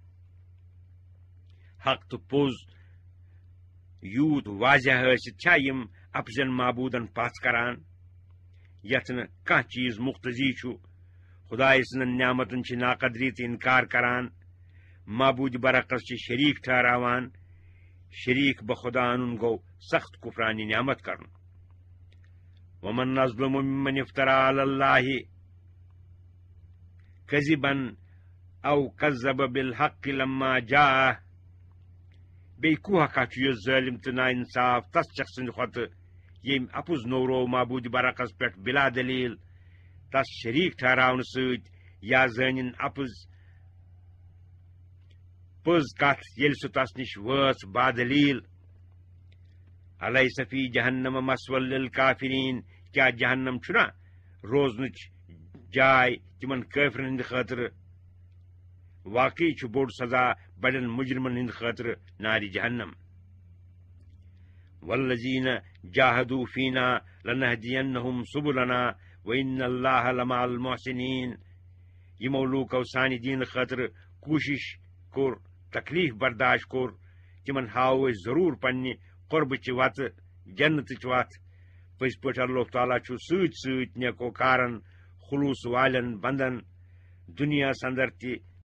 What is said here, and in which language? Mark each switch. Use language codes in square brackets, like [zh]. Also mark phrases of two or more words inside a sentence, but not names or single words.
[ks] حق تو پوز یوت واضح ٲسِتھ چھا یم اپزن معبوٗدن پژھ کران یتھ نہٕ کانٛہہ چیٖز مُختٔضی چھُ. خدایہِ سٕنٛدٮ۪ن نعمتن چھِ ناقدری تہٕ انکار کران، معبوٗدِ برعکس چھِ شریٖک ٹھہراوان. شریٖک بخدا انُن گوٚو سخت کفرانہِ نعمت کرُن. [ar] ومن اظلم ممن افترى على الله كذبا او كذب بالحق لما جاءه. [ks] بیٚیہِ کوٗہا کھا چھُ یُس ظٲلم تہٕ نا انصاف تس شخص سٕنٛدِ کھۄتہٕ ییٚمۍ اپُز نوٚوروو معبوٗدِ برعکس پٮ۪ٹھ بلا دلیٖل تس شریٖک ٹھہراونہٕ سۭتۍ یا زٲنِن اپُز پٔز کتھ ییٚلہِ سُہ تس نِش وٲژ بادلیٖل. [ar] الیس فی جہنم مثوى للکافرین. [ks] کیا جہنم چھُنا روزنٕچ جاے تمن کٲفرن ہٕنٛدِ خٲطرٕ؟ واقعی چھُ بوٚڑ سزا بڑٮ۪ن مجرمن ہٕنٛدِ خٲطرٕ نارِ جہنم. [ar] والذین جاہدوا فینا لنہدینہم سبلنا وان اللہ لمع المحسنین. [ks] یمو لوٗکو سانہِ دیٖنہٕ خٲطرٕ کوٗشش کوٚر، تکلیٖف برداشت کوٚر، تمن ہاوو أسۍ ضروٗر پننہِ قربٕچہِ وتہٕ، جنتٕچ وتھ. پٔزۍ پٲٹھۍ اللہ تعالیٰ چھُ سۭتۍ سۭتۍ نیکوکارن خلوٗص والٮ۪ن بندن دُنیاہس اندر تہِ